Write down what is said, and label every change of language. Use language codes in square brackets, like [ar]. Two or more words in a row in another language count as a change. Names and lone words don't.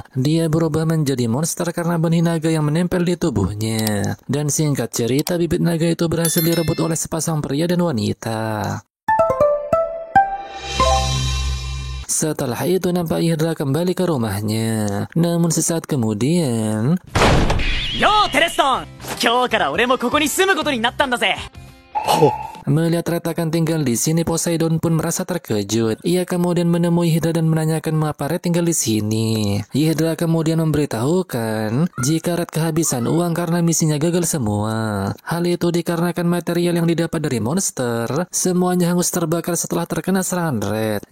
[id] Dia berubah menjadi monster karena benih naga yang menempel di tubuhnya. Dan singkat cerita, bibit naga itu berhasil direbut oleh sepasang pria dan wanita. Setelah itu nampak Hydra kembali ke rumahnya. Namun sesaat kemudian, [ja] Yo, Tereston! 今日から俺もここに住むことになったんだぜ。 [id] melihat Red akan tinggal di sini, Poseidon pun merasa terkejut. Ia kemudian menemui Hydra dan menanyakan mengapa Red tinggal di sini. Hydra kemudian memberitahukan jika Red kehabisan uang karena misinya gagal semua. Hal itu dikarenakan material yang didapat dari monster semuanya hangus terbakar setelah terkena serangan Red.